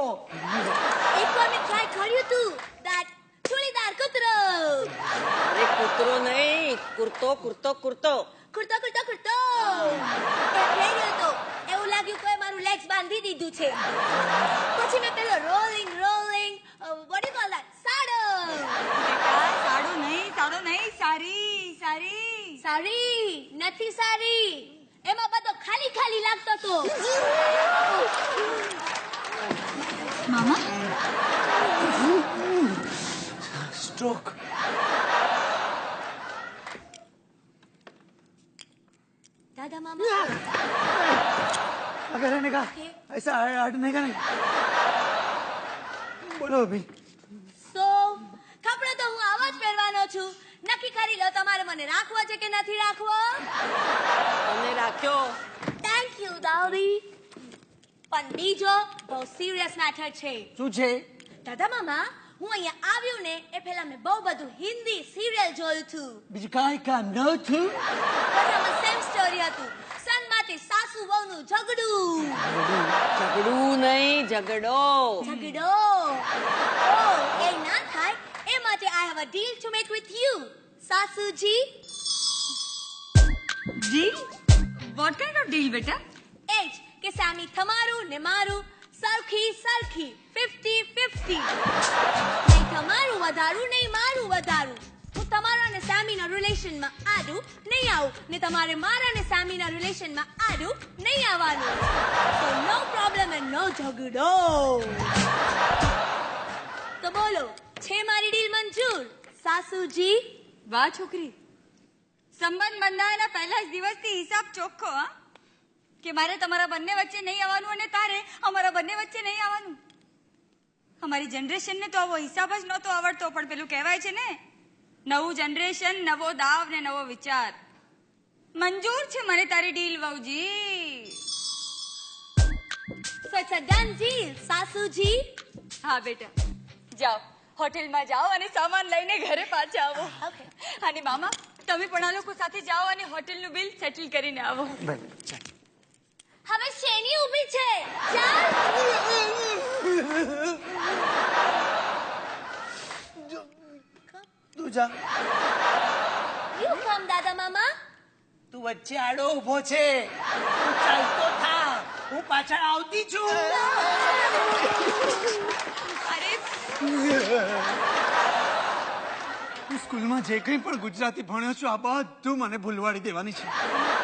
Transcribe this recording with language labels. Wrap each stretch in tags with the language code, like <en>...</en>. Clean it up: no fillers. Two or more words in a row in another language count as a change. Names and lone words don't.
<gu>એકવાર મેં ટ્રાય કર્યું હતું ધેટ ચૂડીદાર કૂતરો. અરે કૂતરો નહીં, કુર્તો કુર્તો કુર્તો. કુર્તો કુર્તો કુર્તો એ પહેર્યો તો એવું લાગ્યું કોઈ મારું લેગ્સ બાંધી દીધું છે. પછી મેં પેલો</gu> <en>રોલિંગ what do you call that?</en> <gu>સાડો. બેટા, સાડું નહીં, સારી સારી નથી સારી, એમાં બધો ખાલી ખાલી લાગતો તો. મામા.</gu> <en>स्ट्रोक.</en> <gu>દાદા મામા.</gu> <hi>अगर रहने का ऐसा हटने का नहीं. बोलो अभी.</hi> <gu>સો કપડો તો હું આવો જ પહેરવાનો છું. નક્કી કરી લો તમારે મને રાખવો છે કે નથી રાખવો. તમે રાખ્યો.</gu> <en>thank you</en> <gu>દાદી. પણ બીજો બહુ</gu> <en>serious matter</en> <gu>છે. શું છે? દાદા મામા, હું અહીંયા આવ્યું ને એ પહેલા મેં બહુ બધું હિન્દી સિરિયલ જોયું હતું. બીજું કાંઈ કામ ન થયું? બધામાં</gu> <en>same story</en> <gu>હતું. સનમાંથી સાસુ વહુનું ઝઘડું. ઝઘડું નહીં, ઝઘડો. ઝઘડો. ઓ એ ના થાય એ માટે</gu> <en>I have a deal to make with you,</en> <gu>સાસુજી.</gu> <en>deal? what kind of deal બેટા?</en> <gu>એ જ કે સામી તમારું ને મારું સરખી 50-50. નહીં તમારું વધારું નહીં મારું વધારું. હું તમારા અને સામીના રિલેશનમાં આડું નહીં આવું ને તમારે મારા અને સામીના રિલેશનમાં આડું નહીં આવવાનું.</gu> <en>So no problem and no</en> <gu>ઝઘડો. તો બોલો, છે મારી ડીલ મંજૂર સાસુજી? વાહ છોકરી, સંબંધ બંધાયાના પહેલા જ દિવસથી હિસાબ ચોખ્ખો. હા, કે મારે તમારા બંને વચ્ચે નહીં આવવાનું અને તારે અમારા બંને વચ્ચે નહીં આવવાનું. અમારી જનરેશનને તો આવો હિસાબ જ નહોતો આવડતો, પણ પેલું કહેવાય છે ને, નવું જનરેશન, નવો દાવ ને નવો વિચાર. મંજૂર છે મને તારી ડીલ વહુજી.</gu> <en>So it's a done deal,</en> <gu>સાસુજી. હા બેટા, જાઓ હોટેલમાં જાઓ અને સામાન લઈને ઘરે પાછા આવો.</gu> <en>Okay.</en> <gu>અને મામા, તમે પણ આ લોકો સાથે જાઓ અને હોટેલનું</gu> <en>bill settle</en> <gu>કરીને આવો. હવે શેની ઊભી છે? ચાલ. તું જા.</gu> <en>You come,</en> <gu>દાદા મામા. તું વચ્ચે આડો ઊભો છે. તું ચાલતો થા, હું પાછળ આવતી છું. અરે હું સ્કૂલમાં જે કંઈ પણ ગુજરાતી ભણ્યો છું આ બધું મને ભૂલવાડી દેવાની છે.</gu>